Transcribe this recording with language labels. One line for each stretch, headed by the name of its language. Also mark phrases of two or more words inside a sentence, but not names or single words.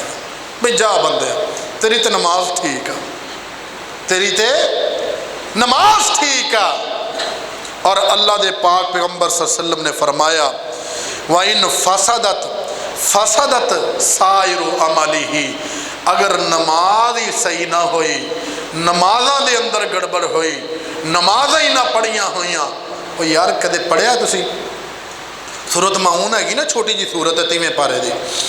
Punjabi: بھائی جا بندے، تیری تو نماز ٹھیک ہے، تیری تے نماز ٹھیک ہے, तेरी ते नमाज ठीक है। اور اللہ دے پاک پیغمبر
Arabic: صلى الله عليه وسلم
Punjabi: نے فرمایا
Arabic: وإن فسدت فسد سائر عمله,
Punjabi: اگر نماز ہی صحیح نہ ہوئی، نمازاں دے اندر گڑبڑ ہوئی، نمازاں ہی نہ پڑھیاں ہوئیاں. او یار کدے پڑھیا تسی سورت ماعون ہیگی نا، چھوٹی جی سورت ہے 3ویں پارے دی.